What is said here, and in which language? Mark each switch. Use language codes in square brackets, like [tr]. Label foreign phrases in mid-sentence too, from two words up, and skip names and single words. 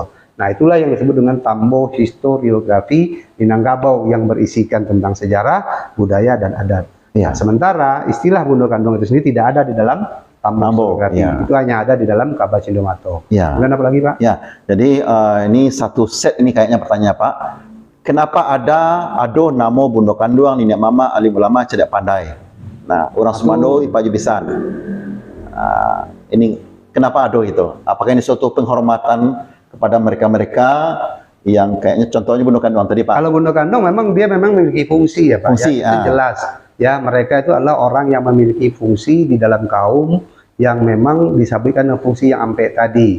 [id] Nah, itulah yang disebut dengan Tambo historiografi Minangkabau yang berisikan tentang sejarah, budaya, dan adat. Nah, sementara istilah Bundo Kandung itu sendiri tidak ada di dalam Tambo historiografi. Itu hanya ada di dalam Kaba Cindomato. Kemudian apa lagi, Pak? Jadi ini satu set ini kayaknya pertanyaan, Pak. [min] Kenapa ado namo Bundo Kanduang, Nenek Mama, alim ulama, cedak pandai? [id] Nah, orang Sumando, Ipa Jubisan. Ini kenapa ado itu? Apakah ini suatu penghormatan kepada mereka-mereka yang kayaknya contohnya Bundo Kanduang tadi, Pak? Kalau Bundo Kandung memang dia memiliki fungsi, ya, Pak. Fungsi, ya, itu jelas. Ya, mereka itu adalah orang yang memiliki fungsi di dalam kaum yang memang disabitkan fungsi yang ampe tadi.